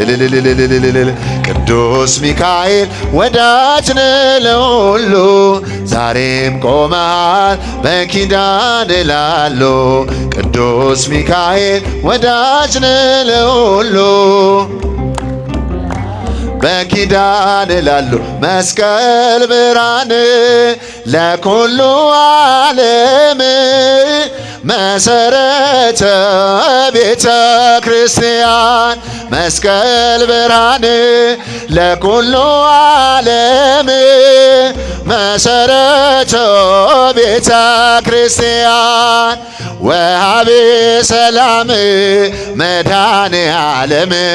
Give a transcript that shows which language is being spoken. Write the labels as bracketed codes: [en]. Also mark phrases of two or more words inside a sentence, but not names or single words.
[am] ቅዱስ ሚካኤል ወዳጅ ለሁሉ ዛሬም ቆመሃል በኪዳን ላሉ ቅዱስ ሚካኤል ወዳጅ ለሁሉ በኪዳን ላሉ [gez] መስቀል ብርሃን ለኩሉ ዓለም መሰረተ ቤተ ክርስቲያን መስቀል ብርሃን ለኩሉ ዓለም መሰረተ ቤተ ክርስቲያን ወሃቤ ሰላም መድኃኔ ዓለም